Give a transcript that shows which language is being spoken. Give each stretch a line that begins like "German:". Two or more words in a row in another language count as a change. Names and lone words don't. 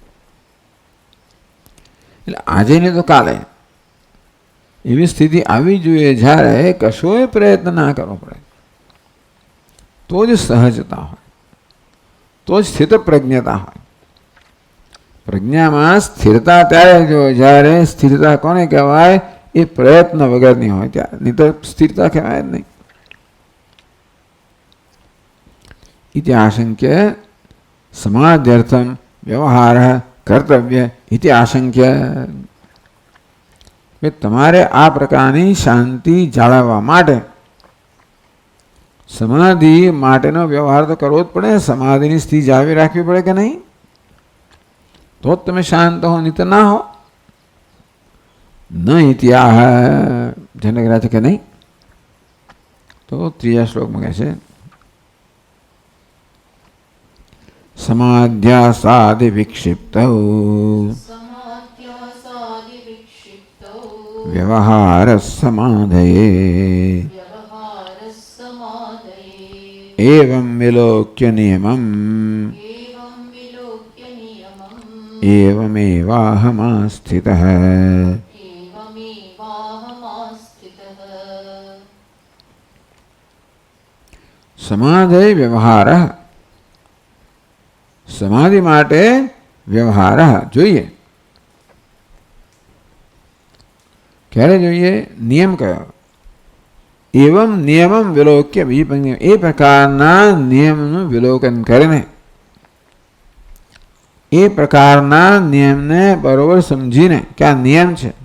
Gujarati: એટલે આજે ને તો કાલે એવી સ્થિતિ આવી જોઈએ જ્યારે કશોય પ્રયત્ન ના કરવો પડે. તો જ સહજતા હોય, તો જ સ્થિત પ્રજ્ઞતા હોય. પ્રજ્ઞામાં સ્થિરતા ત્યારે જો જ્યારે સ્થિરતા કોને કહેવાય? એ પ્રયત્ન વગરની હોય ત્યારે. નહીં તો સ્થિરતા કહેવાય જ નહીં.
Sanskrit: इति आशंक्य समाध्यर्थम व्यवहार कर्तव्य इति आशंक्य.
Gujarati: તમારે આ પ્રકારની શાંતિ જાળવવા માટે સમાધિ માટેનો વ્યવહાર તો કરવો જ પડે. સમાધિની સ્થિતિ જાળવી રાખવી પડે કે નહીં? તો જ તમે શાંત હો, નહીં તો ના હો. ન ઇતિહાસ જનક છે કે નહીં? તો ત્રીજા શ્લોકમાં કહે છે
Sanskrit: समाध्यासादि विक्षिप्त व्यवहार समाधये एवं विलोक्य नियमम् एवमेवाहमास्थितः. समाधि व्यवहार.
Gujarati: સમાધિ માટે વ્યવહાર જોઈએ. ક્યારે જોઈએ? નિયમ કયો? એવમ નિયમમ વિલોક્ય બીજી એ પ્રકારના નિયમનું વિલોકન કરીને એ પ્રકારના નિયમને બરોબર સમજીને કે આ નિયમ છે.